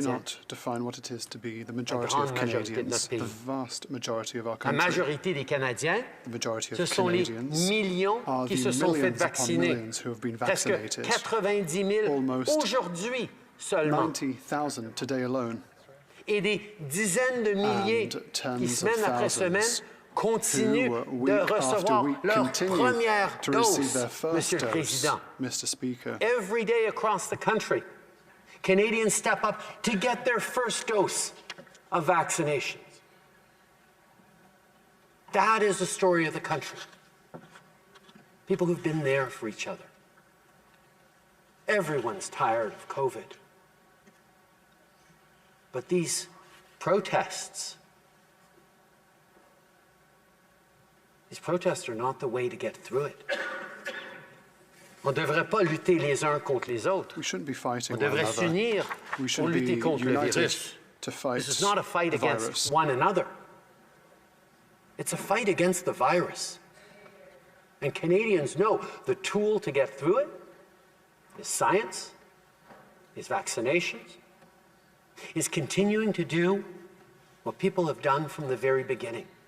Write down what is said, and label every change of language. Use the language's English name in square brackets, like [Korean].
[English] Do not define what it is to be the majority of Canadians, the vast majority of our country. [French] La majorité des Canadiens, ce sont les millions qui se sont fait vacciner. Presque 90 000 aujourd'hui seulement. [English] 90,000 today alone. [French] Et des dizaines de milliers qui, semaine après semaine, continuent de recevoir leur première dose, Monsieur le Président. [English] Every day across the country, Canadians step up to get their first dose of vaccinations. That is the story of the country. People who've been there for each other. Everyone's tired of COVID. But these protests are not the way to get through it. [French] On ne devrait pas lutter les uns contre les autres. On devrait s'unir pour lutter contre le virus. [English] This is not a fight against one another. It's a fight against the virus. And Canadians know the tool to get through it is science, is vaccinations, is continuing to do what people have done from the very beginning.